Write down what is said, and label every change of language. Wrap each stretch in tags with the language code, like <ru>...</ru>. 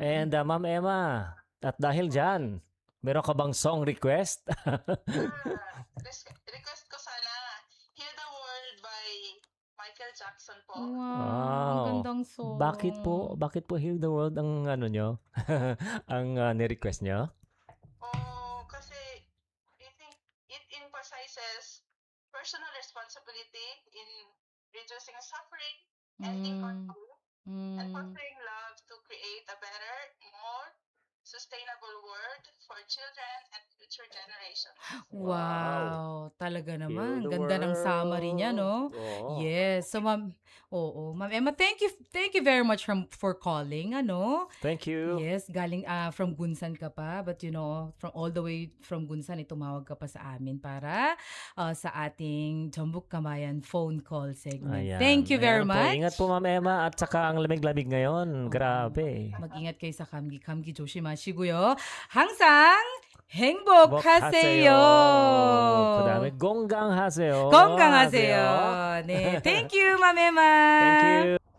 <tl>And Ma'am Emma, at dahil dyan, meron ka bang song request? Request ko sana Heal the World by Michael Jackson po. Wow, Wow. ang gandang song. Bakit po Heal the World ang nyo? ang ni-request nyo?</tl> <en>Kasi I think it emphasizes personal responsibility in reducing suffering, ending conflict, and fostering love to create a better, more sustainable world for children and future generations.</en> <tl>Wow, talaga naman.</tl> <en>Heal the</en> <tl>Ganda ng summary niya, no? Oo.</tl> <en>Yes. So, Ma'am Emma, thank you very much for calling, Thank you.</en> <tl>Yes, galing from Gunsan ka pa,</tl> <en>but from all the way from Gunsan,</en> <tl>tumawag ka pa sa amin para sa ating Jambuk Kamayan phone call segment. Ayan.</tl> <en>Thank you very</en> <tl>Ayan po.</tl> <en>much.</en> <tl>Ingat po Ma'am Emma at saka ang lamig-lamig ngayon. Grabe. mag-ingat kayo sa</tl> <ko>감기 조심하시고요. 항상 행복하세요. 그다음에 건강하세요. 건강하세요. 네,</ko> <en>thank you,</en> <ko>Ma'am Emma.</ko> <en>Thank you.</en>